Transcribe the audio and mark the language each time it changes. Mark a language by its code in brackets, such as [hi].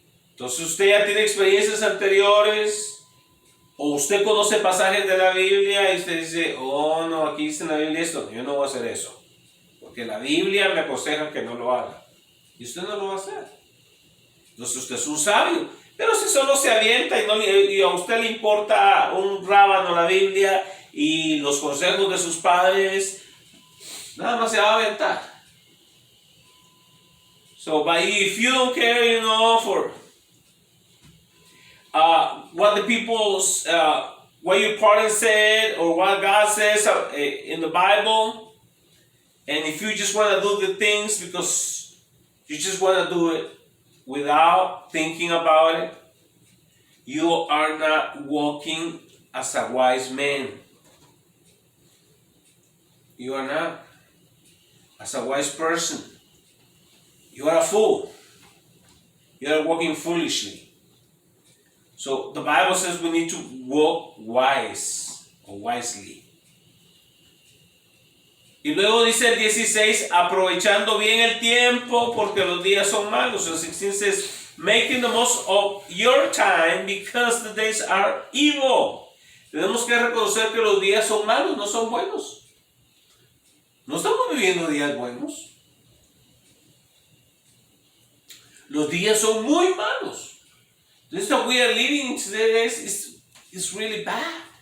[es] Entonces usted ya tiene experiencias anteriores, o usted conoce pasajes de la Biblia y usted dice, oh no, aquí dice en la Biblia esto, yo no voy a hacer eso, porque la Biblia me aconseja que no lo haga, y usted no lo va a hacer. Entonces usted es un sabio, pero si solo se avienta y a usted le importa un rábano la Biblia y los consejos de sus padres, nada más se va a aventar. [en] So, but if you don't care, for what the people's, what your parents said or what God says in the Bible, and if you just want to do the things because you just want to do it, without thinking about it, you are not walking as a wise man. You are not. As a wise person, you are a fool. You are walking foolishly. So the Bible says we need to walk wise or wisely. [es] Y luego dice el 16, aprovechando bien el tiempo porque los días son malos. El 16 [en] says, making the most of your time because the days are evil. [es] Tenemos que reconocer que los días son malos, no son buenos. No estamos viviendo días buenos. Los días son muy malos. [en] This that we are living in today is really bad.